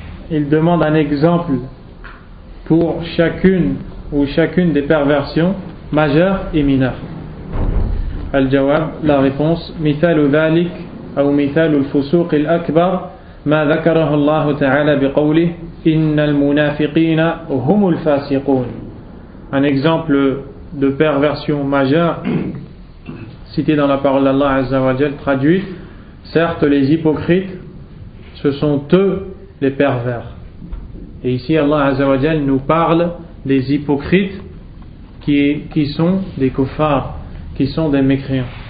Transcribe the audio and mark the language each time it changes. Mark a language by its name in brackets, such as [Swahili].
[French] Il demande un exemple pour chacune des perversions majeures et mineures. [Arabic] Al-Jawab, [French] la réponse: [Arabic] مثال ذلك أو مثال الفسوق الأكبر ما ذكره الله تعالى بقوله إن المنافقين هم الفاسقون. [French] Un exemple de perversion majeure cité dans la parole d'Allah Azza wa Jal, traduit: certes les hypocrites, ce sont eux les pervers. Et ici Allah Azza wa Jal nous parle des hypocrites qui sont des kuffars, qui sont des mécréants.